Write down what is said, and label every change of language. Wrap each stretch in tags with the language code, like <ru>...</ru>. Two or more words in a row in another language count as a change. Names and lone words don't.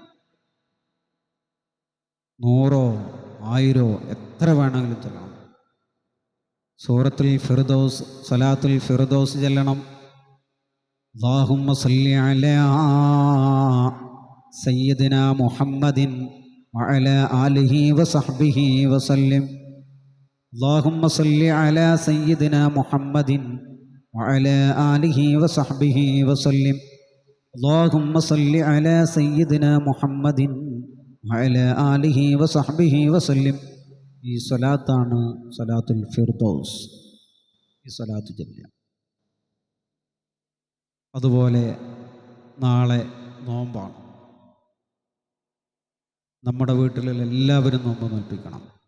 <ml>100 1000 എത്ര വേണമെങ്കിലും ചൊല്ലണം. സൂറത്തുൽ ഫിർദൗസ്, സ്വലാത്തുൽ ഫിർദൗസ് ചൊല്ലണം.</ml> <ar>اللهم صل على سيدنا محمد وعلى آله وصحبه وسلم. اللهم صل على سيدنا محمد وعلى آله وصحبه وسلم. اللهم صل على سيدنا محمد وعلى آله وصحبه وسلم.</ar> <ml>ഈ സ്വലാത്താണ് സ്വലാത്തുൽ ഫിർദൗസ്. ഈ സ്വലാത്ത് ചൊല്ലുക. അതുപോലെ നാളെ നോമ്പാണ്. നമ്മുടെ വീട്ടിലുള്ള എല്ലാവരും നോമ്പ് നോൽപ്പിക്കണം.</ml>